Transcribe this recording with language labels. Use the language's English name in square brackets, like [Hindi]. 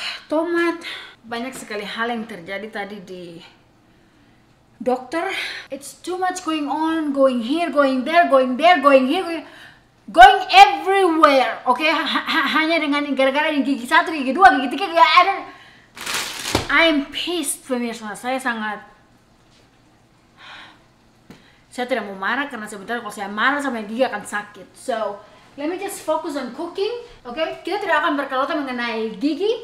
[Indonesian] Tomat, banyak sekali hal yang terjadi tadi di dokter. [English] It's too much going on, going here, going there, going here, going everywhere, okay? [Indonesian] Hanya dengan gara-gara gigi 1, gigi 2, gigi 3, gigi ada. I'm pissed pemirsa, saya tidak mau marah karena sebenarnya kalau saya marah sama dia akan sakit. [English] So, let me just focus on cooking, okay? [Indonesian] Kita tidak akan berkelota mengenai gigi.